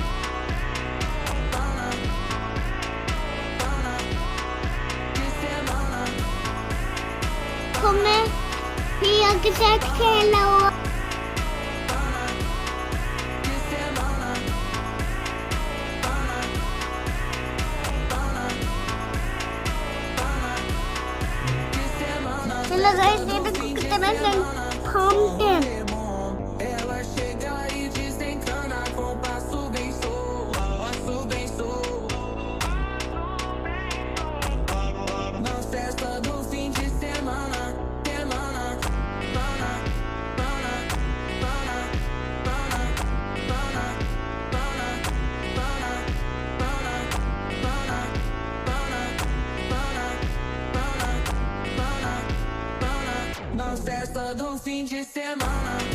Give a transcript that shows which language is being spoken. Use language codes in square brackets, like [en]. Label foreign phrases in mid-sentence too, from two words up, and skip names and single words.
[hi] तो मैं प्रिया के साथ खेल रहा हूँ। [en] hello guys, [hi] ये देखो कितना फाउंटेन। [pt] Ela chega e desencana com passo bem solto, passo bem solto. Na festa do fim de semana, semana, pana, pana, pana, pana, pana, pana, pana, pana, pana, pana, pana, pana, na festa do fim de semana.